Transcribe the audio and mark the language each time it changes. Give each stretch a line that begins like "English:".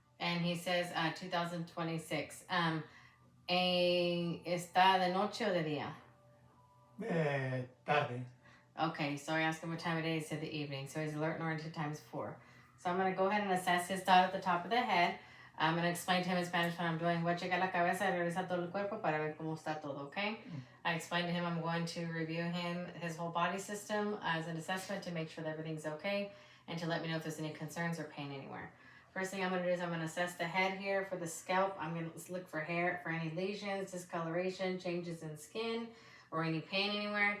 English: And he says 2026.
Spanish: ¿Está de noche o de día? De tarde.
English: Okay, so I asked him what time of day. He said the evening. So he's alert and oriented times 4. So I'm going to go ahead and assess his dot at the top of the head. I'm going to explain to him in Spanish what I'm doing.
Spanish: Voy a checar la cabeza y revisar todo el cuerpo para ver cómo está todo, okay?
English: I explained to him I'm going to review his whole body system as an assessment to make sure that everything's okay and to let me know if there's any concerns or pain anywhere. First thing I'm going to do is I'm going to assess the head here for the scalp. I'm going to look for hair, for any lesions, discoloration, changes in skin, or any pain anywhere.